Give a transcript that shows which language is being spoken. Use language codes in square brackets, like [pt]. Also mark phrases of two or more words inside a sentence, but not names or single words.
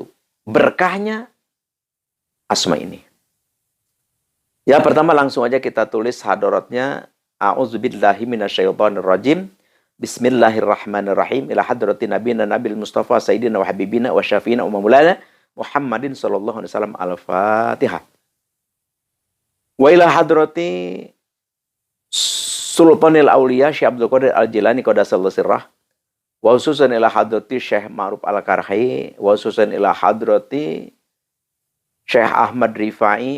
[id] Berkahnya asma ini. Ya, pertama langsung aja kita tulis hadaratnya. [ar] أعوذ بالله من الشيطان الرجيم. بسم الله الرحمن الرحيم. إلى حضرة نبينا النبي المصطفى سيدنا وحبيبنا وشفيعنا ومولانا محمد صلى الله عليه وسلم. Al-Fatihah. وإلى حضرة سلطان الأولياء الشيخ عبد القادر الجيلاني قدس الله سره. وخصوصا إلى حضرة الشيخ معروف الكرخي. وخصوصا إلى حضرة الشيخ أحمد الرفاعي.